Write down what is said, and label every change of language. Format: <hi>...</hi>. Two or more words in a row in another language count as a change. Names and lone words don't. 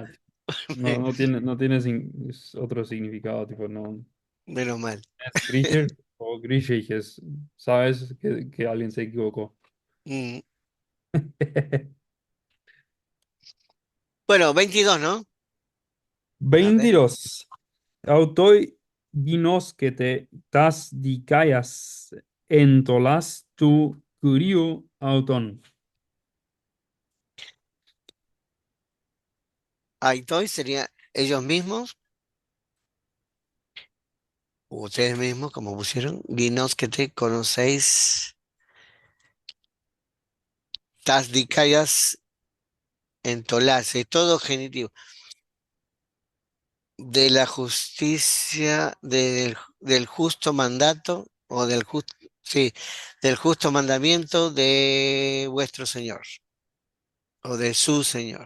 <es>sea, no tiene otro significado, tipo, no. menos mal. Es Griecher o Grieche, sabes que alguien se equivocó. Mm. Bueno, 22, ¿no? A ver. 22.</es> <el>αὐτοὶ γινώσκετε τὰς δικαίας ἐντολὰς τοῦ κυρίου αὐτῶν.</el> <es>Aitoy sería ellos mismos, o ustedes mismos, como pusieron. Dinos que te conocéis.</es> <el>τὰς δικαίας ἐντολὰς,</el> <es>todo genitivo. De la justicia, del justo mandato, o del justo, sí, del justo mandamiento de vuestro Señor, o de su Señor.</es>